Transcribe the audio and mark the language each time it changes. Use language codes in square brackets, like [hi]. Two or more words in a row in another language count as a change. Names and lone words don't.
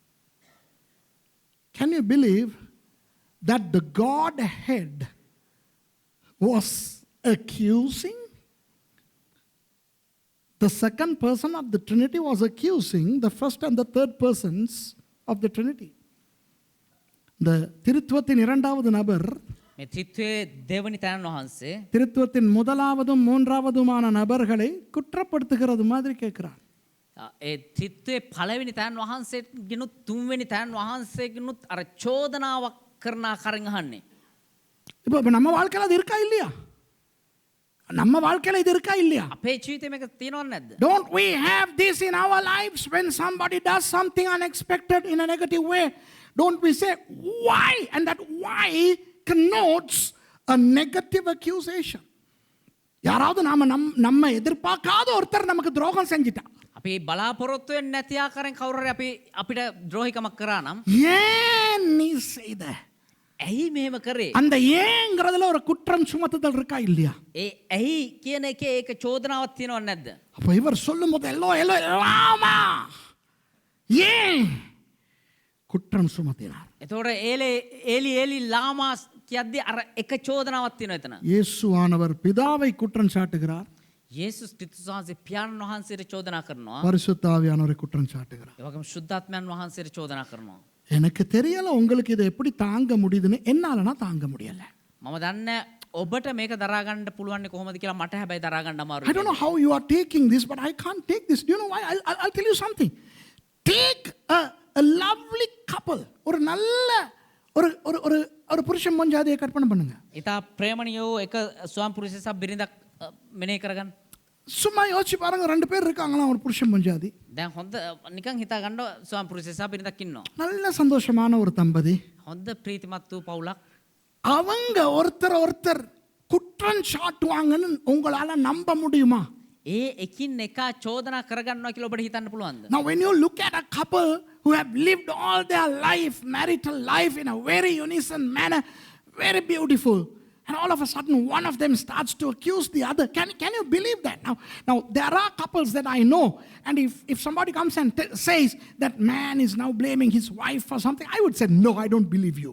[en] Can you believe that the Godhead was accusing? The second person of the Trinity was accusing the first and the third persons of the Trinity. [ta] The திருத்துவத்தின் இரண்டாவது நபர் [si] මේ ත්‍රිත්වයේ දෙවනි තැනන් වහන්සේ [ta] திருத்துவத்தின் முதலாவதும் மூன்றாவதுமான நபர்களை குற்றப்படுத்துகிறது மாதிரி கேட்கிறார். [si] ඒ ත්‍රිත්වයේ පළවෙනි තැනන් වහන්සේගෙනුත් තුන්වෙනි තැනන් වහන්සේගෙනුත් අර චෝදනාවක් කරන ආකාරයෙන් අහන්නේ. [ta] இப்போ நம்ம வாழ்க்கையில அது இருக்கா இல்லையா? நம்ம வாழ்க்கையில இது இருக்கா இல்லையா? [si] අපේ ජීවිතේ මේක තියෙනවද නැද්ද? [en] Don't we have this in our lives when somebody does something unexpected in a negative way? don't we say why? And that why connotes a negative accusation. [ta] யாராவது நம்ம எதிர்பார்க்காத ஒருத்தர் நமக்கு துரோகம் செஞ்சிட்டா, [si] අපි බලාපොරොත්තු වෙන්නේ නැති ආකාරයෙන් කවුරු හරි අපිට ද්‍රෝහිකමක් කරා නම් [ta] ஏன் நீ செய்த, [si] ඇයි මෙහෙම කරේ? [ta] அந்த ஏங்கிறதுல ஒரு குற்றம் சுமத்துதல் இருக்கா இல்லையா? [si] ඒ ඇයි කියන එකේ ඒක චෝදනාවක් තියෙනවද නැද්ද? [ta] அப்ப இவர் சொல்லும்போது எல்லோ லாமா ஏன் குற்றம் சுமத்தினார். [si] එතකොට ඒලි ලාමා කියද්දි අර එක චෝදනාවක් තියෙනවා එතන. [ta] இயேசுவானவர் பிதாவை குற்றம் சாட்டுகிறார், [si] යේසුස් ක්‍රිස්තුස් වහන්සේ පියාණන් වහන්සේට චෝදනා කරනවා. [ta] பரிசுத்த ஆவியானவரை குற்றம் சாட்டுகிறார். [si] ඒ වගේම ශුද්ධාත්මයන් වහන්සේට චෝදනා කරනවා. [ta] எனக்கு தெரியல உங்களுக்கு இதை எப்படி தாங்க முடியுதுன்னு, என்னாலனா தாங்க முடியல. [si] මම දන්නේ ඔබට මේක දරා ගන්න පුළුවන් කොහොමද කියලා මට හැබැයි දරා ගන්න [en] I [si] අමාරුයි. [en] don't know how you are taking this, but I can't take this. Do you know why? I'll tell you something. Take a lovely couple. [ta] ஒரு நல்ல ஒரு ஒரு ஒரு ஒரு புருஷன் மஞ்சாதியை கற்பனை பண்ணுங்க. [si] ඉතා ප්‍රේමණීය වූ එක ස්වාම පුරුෂයෙක් බිරිඳක් මෙනෙහි කරගන්න. [ta] சும்மா யோசிச்சு பாருங்க, 2 பேர் இருக்காங்களா ஒரு புருஷன் மஞ்சாதி, [si] දැන් හොඳ නිකන් හිතා ගන්න ස්වාම පුරුෂයෙක් බිරිඳක් ඉන්නවා. [ta] நல்ல சந்தோஷமான ஒரு தம்பதி. [si] හොඳ ප්‍රීතිමත් වූ පවුලක්. [ta] அவங்க ஒருத்தர் குற்றம் சாட்டுவாங்கன்னு உங்களால நம்ப முடியுமா? [si] ඒ එකින් එකා චෝදනා කරගන්නවා කියලා ඔබට හිතන්න පුළුවන්ද? [en] Now when you look at a couple who have lived all their life, marital life in a very unison manner, very beautiful, and all of a sudden one of them starts to accuse the other. Can you believe that? Now there are couples that I know, and if somebody comes and says that man is now blaming his wife for something, I would say no, I don't believe you.